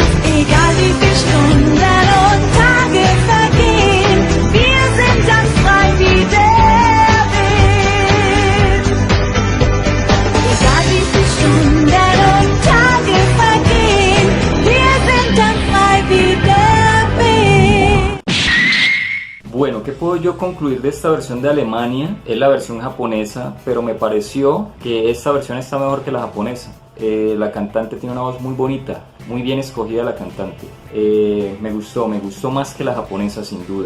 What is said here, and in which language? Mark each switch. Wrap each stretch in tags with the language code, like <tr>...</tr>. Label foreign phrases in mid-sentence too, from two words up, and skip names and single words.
<de>Egal wie viele Stunden und Tage vergehen, wir sind dann frei wie der Wind. Egal wie viele Stunden und Tage vergehen, wir sind dann frei wie der Wind.</de> <es>Bueno, ¿qué puedo yo concluir de esta versión de Alemania? Es la versión japonesa, pero me pareció que esta versión está mejor que la japonesa. La cantante tiene una voz muy bonita, muy bien escogida la cantante. Me gustó más que la japonesa sin duda.</es>